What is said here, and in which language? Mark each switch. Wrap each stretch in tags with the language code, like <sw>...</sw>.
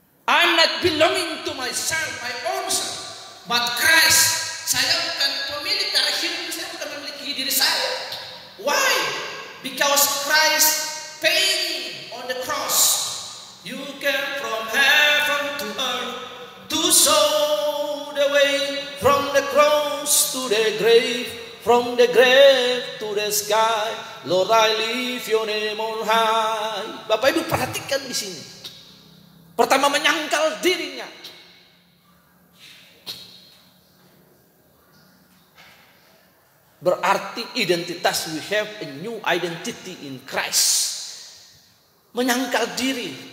<en>I'm not belonging to myself, my own self, but Christ.</en> <id>Saya bukan pemilik dari hidup, saya bukan memiliki diri saya.</id> <en>Why? Because Christ paid on the cross. You came from heaven to earth to show the way, from the cross to the grave, from the grave to the sky. Lord, I lift your name on high.</en> <id>Bapak Ibu perhatikan di sini. Pertama menyangkal dirinya. Berarti identitas,</id> <en>we have a new identity in Christ.</en> <id>Menyangkal diri.</id>